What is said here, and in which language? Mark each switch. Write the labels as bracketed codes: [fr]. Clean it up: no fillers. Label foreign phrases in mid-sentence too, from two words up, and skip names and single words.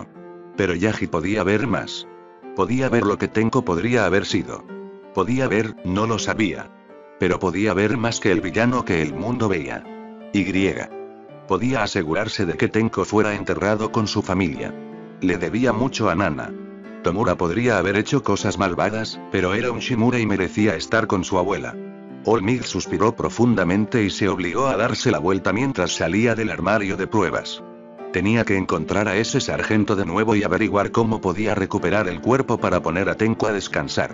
[es] Pero Yagi podía ver más. Podía ver lo que Tenko podría haber sido. Podía ver, no lo sabía. Pero podía ver más que el villano que el mundo veía. Podía asegurarse de que Tenko fuera enterrado con su familia. Le debía mucho a Nana. Tomura podría haber hecho cosas malvadas, pero era un Shimura y merecía estar con su abuela. Olmig suspiró profundamente y se obligó a darse la vuelta mientras salía del armario de pruebas. Tenía que encontrar a ese sargento de nuevo y averiguar cómo podía recuperar el cuerpo para poner a Tenko a descansar.